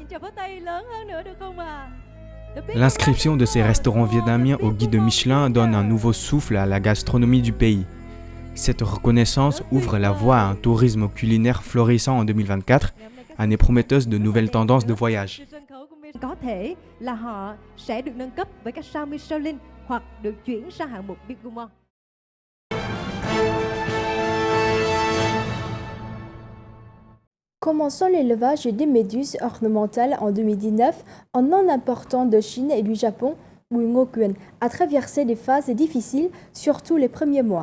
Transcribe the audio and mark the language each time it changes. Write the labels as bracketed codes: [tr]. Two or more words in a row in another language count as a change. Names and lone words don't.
[fr] L'inscription de ces restaurants vietnamiens au guide Michelin donne un nouveau souffle à la gastronomie du pays. Cette reconnaissance ouvre la voie à un tourisme culinaire florissant en 2024, année prometteuse de nouvelles tendances de voyage. [vi] Có thể là họ sẽ được nâng cấp với các sao Michelin hoặc được chuyển sang hạng mục Bib Gourmand. [fr] Commençons l'élevage des méduses ornementales en 2019 en important de Chine et du Japon, où Ngo Quyên a traversé des phases difficiles, surtout les premiers mois.